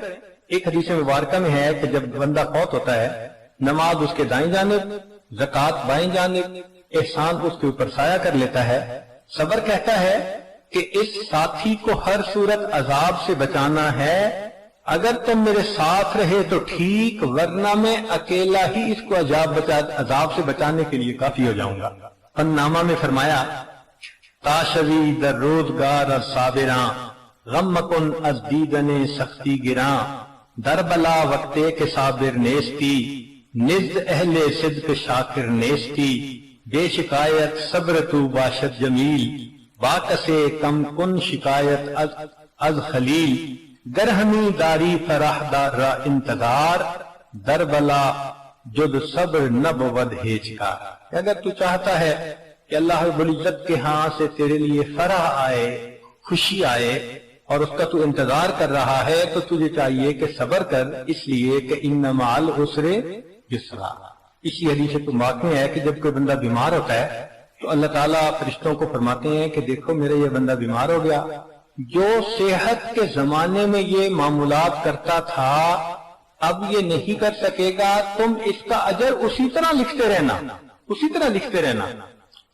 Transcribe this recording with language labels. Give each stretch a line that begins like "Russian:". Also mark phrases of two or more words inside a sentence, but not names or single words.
Urdu: ایک حدیث مبارکہ میں ہے کہ جب بندہ فوت ہوتا ہے، نماز اس کے دائیں جانب، زکوٰۃ بائیں جانب، احسان اس کے اوپر سایہ کر لیتا ہے۔ صبر کہتا ہے کہ اس ساتھی کو ہر صورت عذاب سے بچانا ہے، اگر تم میرے ساتھ رہے تو ٹھیک، ورنہ میں اکیلا ہی اس کو عذاب سے بچانے کے لیے کافی ہو جاؤں گا۔ فنامہ میں فرمایا
Persian: تاشوی در روزگار صابراں، غم کن از دیدن سختی گراں، در بلا وقتے کے صابر نیستی، نزد اہل صدق شاکر نیستی، بے شکایت صبر تو باشد جمیل، باکسے کم کن شکایت از خلیل، گر ہمی داری فرح دار را انتظار، در بلا جد صبر نب ود ہیچ کا۔
Urdu: اگر تو چاہتا ہے کہ اللہ رب العزت کے ہاں سے تیرے لیے فرح آئے، خوشی آئے، اور اس کا تو انتظار کر رہا ہے، تو تجھے چاہیے کہ صبر کر، اس لیے کہ
Arabic: ان مع العسر یسرا۔
Urdu: اسی حدیث سے واقع ہے کہ جب کوئی بندہ بیمار ہوتا ہے تو اللہ تعالیٰ فرشتوں کو فرماتے ہیں کہ دیکھو میرا یہ بندہ بیمار ہو گیا، جو صحت کے زمانے میں یہ معمولات کرتا تھا اب یہ نہیں کر سکے گا، تم اس کا اجر اسی طرح لکھتے رہنا، اسی طرح لکھتے رہنا۔